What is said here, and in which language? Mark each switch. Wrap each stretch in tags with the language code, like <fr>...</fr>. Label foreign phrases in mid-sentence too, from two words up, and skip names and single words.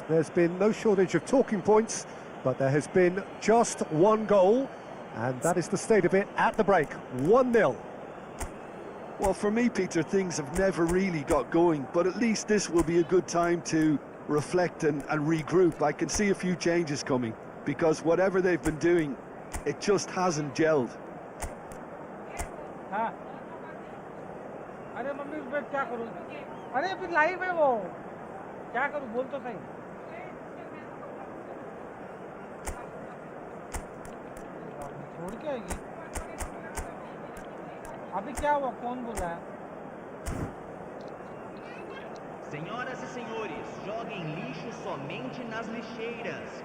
<en>There's been no shortage of talking points, but there has been just one goal, and that is the state of it at the break. 1-0. Well, for me, Peter, things have never really got going, but at least this will be a good time to reflect and regroup. I can see a few changes coming, because whatever they've been doing, it just hasn't gelled.</en> <hi>अरे मम्मी उस पे क्या करूं? अरे अभी लाइव है वो, क्या करूं बोल तो सही। छोड़ के आएगी। अभी क्या हुआ? कौन बोल रहा है?</hi> <pt>Senhoras e senhores, joguem lixo somente nas lixeiras.</pt>